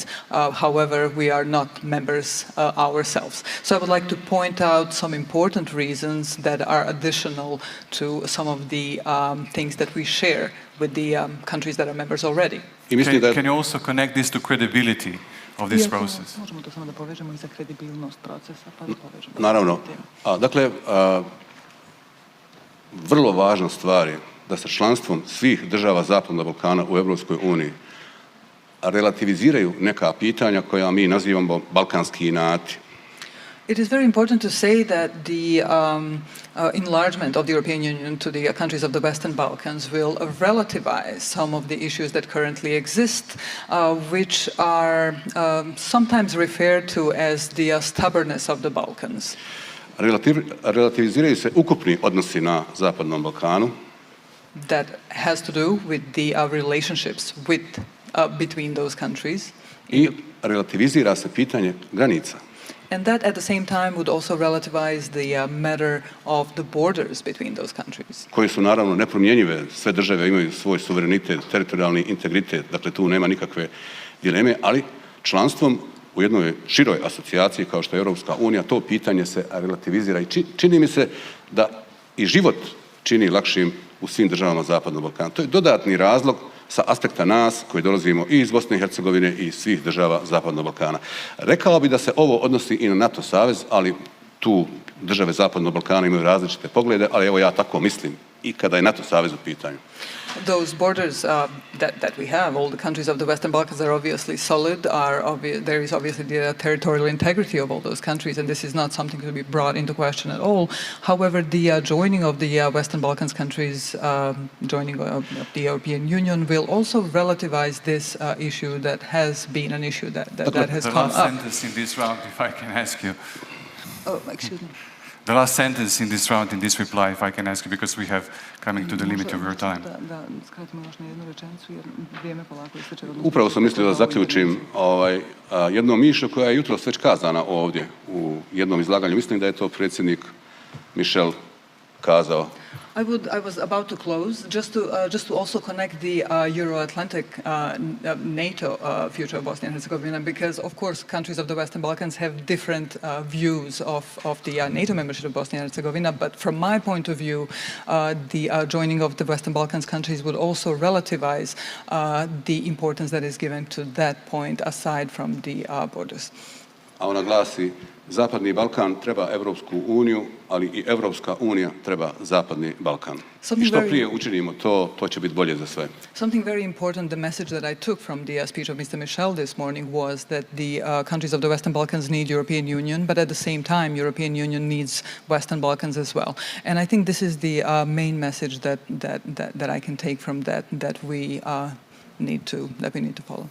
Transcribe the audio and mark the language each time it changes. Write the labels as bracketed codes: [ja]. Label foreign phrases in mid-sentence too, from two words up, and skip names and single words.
[en] However, we are not members ourselves. So I would like to point out some important reasons that are additional to some of the things that we share with the countries that are members already. Can you also connect this to credibility of this process? [bs] Možemo to samo da povežemo i za kredibilnost procesa, pa da povežemo. Naravno. Dakle, vrlo važna stvar je da sa članstvom svih država Zapadnog Balkana u Europskoj uniji relativiziraju neka pitanja koja mi nazivamo balkanski inati. [en] It is very important to say that the enlargement of the European Union to the countries of the Western Balkans will relativize some of the issues that currently exist, which are sometimes referred to as the stubbornness of the Balkans. [bs] Relativiziraju se ukupni odnosi na Zapadnom Balkanu. [en] that has to do with the relationships between those countries. [bs] I relativizira se pitanje granica. [en] And that at the same time would also relativize the matter of the borders between those countries. [bs] Koje su naravno nepromjenjive, sve države imaju svoj suverenitet, teritorijalni integritet, dakle tu nema nikakve dileme, ali članstvom u jednoj široj asocijaciji kao što je Europska unija, to pitanje se relativizira i čini mi se da i život čini lakšim u svim državama Zapadnog Balkana. To je dodatni razlog sa aspekta nas koji dolazimo i iz Bosne i Hercegovine i iz svih država Zapadnog Balkana. Rekao bi da se ovo odnosi i na NATO savez, ali tu države Zapadnog Balkana imaju različite poglede, ali evo ja tako mislim i kada je NATO savez u pitanju. [en] Those borders that we have, all the countries of the Western Balkans are obviously solid. There is obviously the territorial integrity of all those countries, and this is not something to be brought into question at all. However, the joining of the Western Balkans countries, joining of the European Union, will also relativize this issue that has been an issue that has come up. The last sentence in this round, if I can ask you. Oh, excuse me. The last sentence in this round, in this reply, if I can ask you, because we have coming to the limit of your time. [bs] Upravo sam mislio da zaključim jednom mišlju koja je jutros već kazana ovdje u jednom izlaganju. Mislim da je to predsjednik Michel kazao. [en] I was about to close just to also connect the Euro-Atlantic NATO future of Bosnia and Herzegovina, because of course countries of the Western Balkans have different views of the NATO membership of Bosnia and Herzegovina, but from my point of view, the joining of the Western Balkans countries would also relativize the importance that is given to that point aside from the borders. [bs] A ona glasi, Zapadni Balkan treba Evropsku uniju, ali i Evropska unija treba Zapadni Balkan. I što prije učinimo to, to će biti bolje za sve. [en] Something very important, the message that I took from the speech of Mr. Michel this morning was that the countries of the Western Balkans need European Union, but at the same time, European Union needs Western Balkans as well. And I think this is the main message that I can take from that we need to follow.